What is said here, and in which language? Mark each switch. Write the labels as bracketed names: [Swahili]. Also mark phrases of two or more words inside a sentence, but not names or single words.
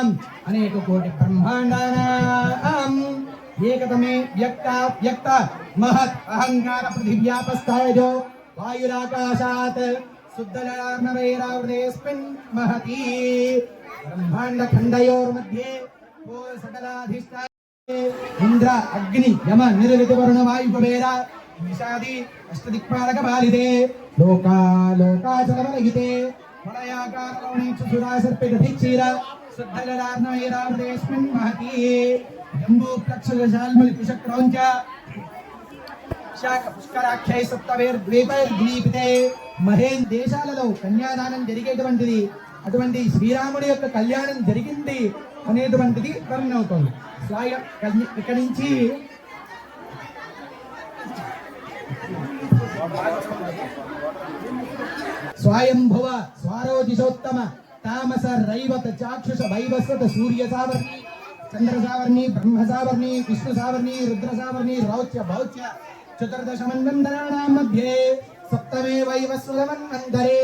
[Sanskrit] అనేక కోటి బ్రహ్మాండానాం ఏకతమే వ్యక్త మహత్ అహంకార పృథివ్యాపస్థాయజో వాయురాకాశాత్ శుద్ధజలార్ణవైరావృతేస్మిన్ మహతి బ్రహ్మాండ ఖండయోర్मध्ये वो सकलाधिष्ठाय इंद्र अग्नि यम निरृत वरुण वायु कुबेर विषादि अष्टदिक्पालक पालिते लोकाचलमलहिते वलयाकारलवणेक्षु सुरा सर्पितधिक्षीर शुद्धजलार्णवैरावृतेस्मिन् महति जम्बू प्लक्षलशाल्मलि कुशक्रौञ्च శాఖ పుష్కరాఖ్యై సప్తవేర్ద్వీపైర్ద్వీపితే మహేన్ [Telugu] దేశాలలో కన్యాదానం జరిగేటువంటిది, అటువంటి శ్రీరాముడి యొక్క కళ్యాణం జరిగింది అనేటువంటిది వర్ణన అవుతుంది. [Sanskrit] ఇక్కడి నుంచి స్వయంభువ స్వారోజిషోత్తమ తామస రైవత చాక్షుష వైవస్వత సూర్య సావర్ణి చంద్ర సావర్ణి బ్రహ్మ సావర్ణి విష్ణు సావర్ణి రుద్ర సావర్ణి రౌచ్య భౌచ్య చతుర్దశ మన్వంతరాణాం మధ్యే సప్తమే వైవస్వత మన్వంతరే.